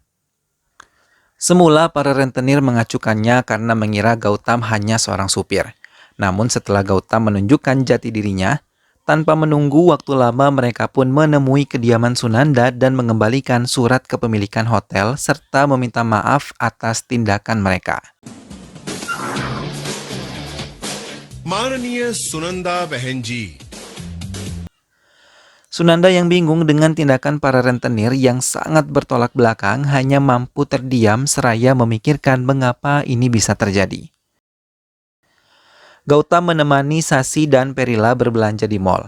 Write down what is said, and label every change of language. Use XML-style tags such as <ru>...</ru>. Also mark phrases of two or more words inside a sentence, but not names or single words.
<id>Semula para rentenir mengacukannya karena mengira Gautam hanya seorang supir. Namun setelah Gautam menunjukkan jati dirinya, tanpa menunggu waktu lama mereka pun menemui kediaman Sunanda dan mengembalikan surat kepemilikan hotel serta meminta maaf atas tindakan mereka.</id> <hi>माननीय सुनंदा बहन जी।</hi> <id>Sunanda yang bingung dengan tindakan para rentenir yang sangat bertolak belakang hanya mampu terdiam seraya memikirkan mengapa ini bisa terjadi. Gautam menemani Sasi dan Perila berbelanja di mall.</id>